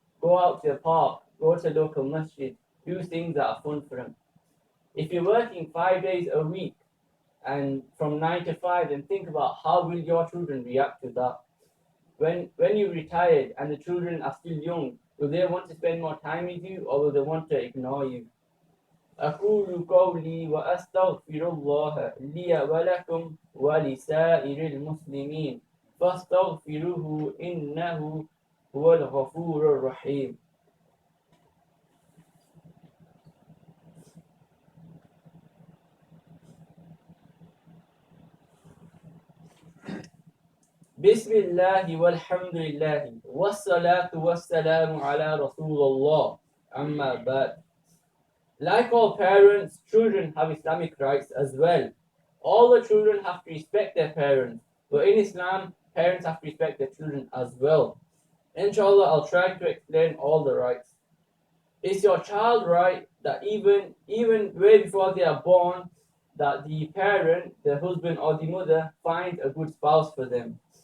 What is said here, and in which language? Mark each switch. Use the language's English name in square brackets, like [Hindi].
[English] Go out to the park, go to the local masjid, do things that are fun for them. If you're working 5 days a week and from 9 to 5, then think about how will your children react to that. When you're retired and the children are still young, will they want to spend more time with you or will they want to ignore you? [Arabic] أقول قولي وأستغفر الله لي ولكم ولسائر المسلمين فاستغفروه إنه هو الغفور الرحيم. بسم الله والحمد لله والصلاة والسلام على رسول الله أما بعد. [English] Like all parents, children have Islamic rights as well. All the children have to respect their parents But in Islam, parents have to respect their children as well. Inshallah, I'll try to explain all the rights. Is your child right that even way before they are born, that the parent, the husband or the mother, finds a good spouse for them?